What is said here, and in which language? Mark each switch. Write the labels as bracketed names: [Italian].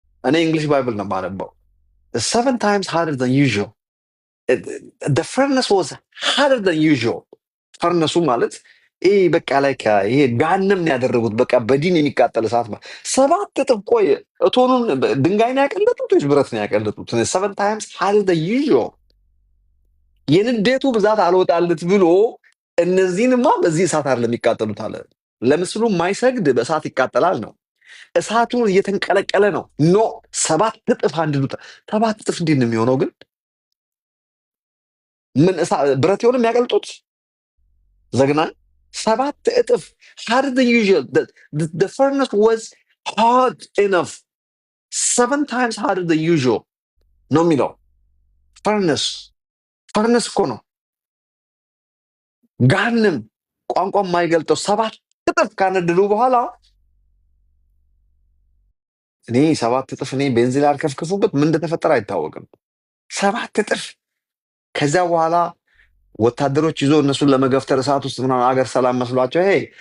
[Amharic] እኔ እንግሊሽ ባይብል ነው የማነበው። [English] 7 times harder than usual. The furnace was harder than usual. [Amharic] ፈርነሱ ማለት ይሄ በቃ ላይ ይሄ ገሃነም ነው ያደረጉት። በቃ በዲን የሚቃጠል እሳት ማለት 7 እጥፍ። ቆይ እቶኑን ድንጋይ ነው ያቀለጡት ወይስ ብረት ነው ያቀለጡት? [English] 7 times harder than usual። [Amharic] የንዴቱ ብዛት አልወጣለት ብሎ እነዚህንማ በዚህ እሳት አይደለም የሚቃጠሉት አለ። ለምስሉ የማይሰግድ በእሳት ይቃጠላል ነው። እሳቱ እየተንቀለቀለ ነው። ኖ 7 እጥፍ አንድዱት። 7 እጥፍ እንዴት ነው የሚሆነው ግን? ምን ብረት ይሆን የሚያቀልጡት? ዘግናኝ 7 እጥፍ [English] harder than usual. The furnace was hot enough. 7 times harder than usual [Amharic] ነው የሚለው። ፈርነስ እኮ ነው። ገሃነም ቋንቋ የማይገልጠው 7 እጥፍ ካነደዱ በኋላ እኔ 7 እጥፍ እኔ ቤንዚን አልከፍክፉበት ምን እንደተፈጠረ አይታወቅም። 7 እጥፍ። ከዚያ በኋላ ወታደሮች ይዞ እነሱን ለመገፍተር እሳት ውስጥ ምናምን አገር ሰላም መስሏቸው ሄ